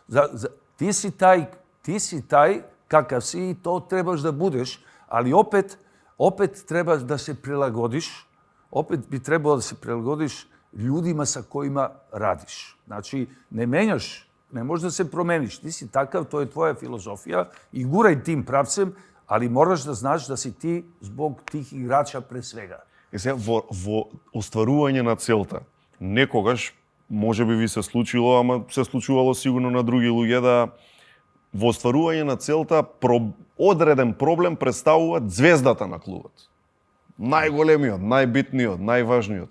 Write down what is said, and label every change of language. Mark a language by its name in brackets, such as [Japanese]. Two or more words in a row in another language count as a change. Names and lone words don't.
[Serbian] Ti si taj kakav si i to trebaš da budeš, ali opet treba da se prilagodiš, opet bi trebalo da se prilagodiš ljudima sa kojima radiš. Znači, ne menjaš, ne možeš da se promeniš. Ti si takav, to je tvoja filozofija i guraj tim pravcem, ali moraš da znaš da si ti zbog tih igrača pre svega. [Macedonian] И сега во остварување на целта, некогаш може би ви се случило, ама се случувало сигурно на други луѓе, да во остварување на целта одреден проблем представува звездата на клубот. Најголемиот, најбитниот, најважниот.